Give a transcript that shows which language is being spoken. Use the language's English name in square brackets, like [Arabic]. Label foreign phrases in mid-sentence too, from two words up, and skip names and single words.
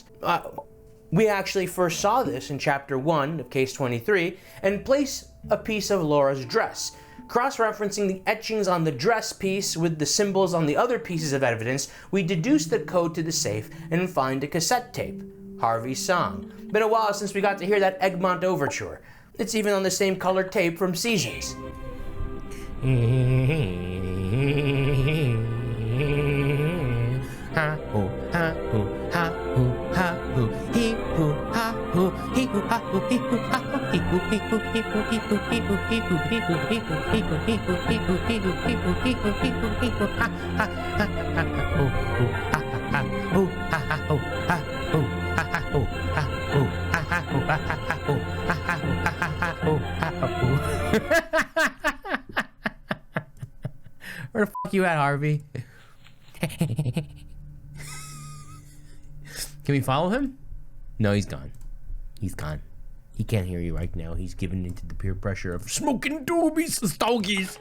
[English] We actually first saw this in Chapter 1 of Case 23, and place a piece of Laura's dress. Cross-referencing the etchings on the dress piece with the symbols on the other pieces of evidence, we deduce the code to the safe and find a cassette tape. Harvey's song. Been a while since we got to hear that Egmont overture. It's even on the same colored tape from Seasons. Ha ho ha ho ha ho ha ho he ho ha ho he ho ha ho he ho ha ho he ho he ho he ho he ho he ho he ho he ho he ho he ho he ho he ho he ho he ho he ho he ho he ho ha ha ha ha ho ho ha ha ho ha ha ho ha ho ha ha ho ha ho ha ha ho ha ha ho ha ha ho ha ha ho ha ho. Where the fuck you at, Harvey? Can we follow him? No, he's gone. He's gone. He can't hear you right now. He's given into the peer pressure of smoking doobies and stogies.